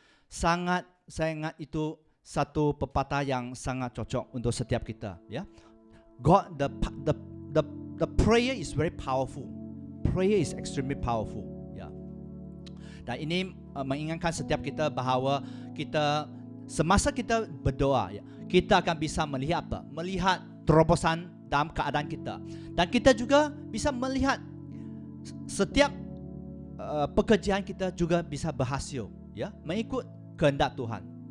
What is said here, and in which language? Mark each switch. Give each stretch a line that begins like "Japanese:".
Malay: Saya ingat itu satu pepatah yang sangat cocok untuk setiap kita.
English: Ya, God, the prayer is very powerful. Prayer is extremely powerful.
Malay: Dan ini mengingatkan setiap kita bahawa kita semasa kita berdoa, ya, kita akan bisa melihat apa? Melihat terobosan dalam keadaan kita. Dan kita juga bisa melihat setiap pekerjaan kita juga bisa berhasil, ya, mengikut kehendak Tuhan.